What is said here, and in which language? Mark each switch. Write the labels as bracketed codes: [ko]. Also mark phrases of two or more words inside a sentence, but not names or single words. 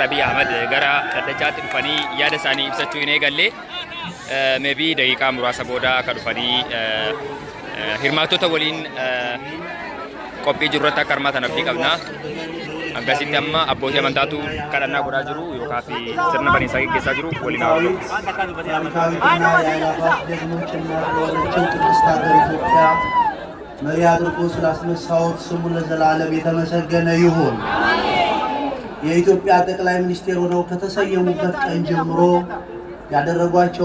[om] Abiy Ahmed gara dhaddachaatti dhufanii yaada isaanii ibsachuu hin eegalle maybe daqiiqaa muraasa booda akka dhufanii hirmaattota waliin qophii jiru irratti akka hirmaatan abdii qabna. Akkasitti amma abbootii amantaatu kadhannaa godhaa jiru yookaan fi sirna baniinsaa gaggeessaa jiru waliin haasa'u. [am] መሪ አድርጎ ስላስነሳዎት ስሙ ለዘላለም የተመሰገነ ይሁን። የኢትዮጵያ ጠቅላይ ሚኒስቴር ሆነው ከተሰየሙበት ቀን ጀምሮ ያደረጓቸው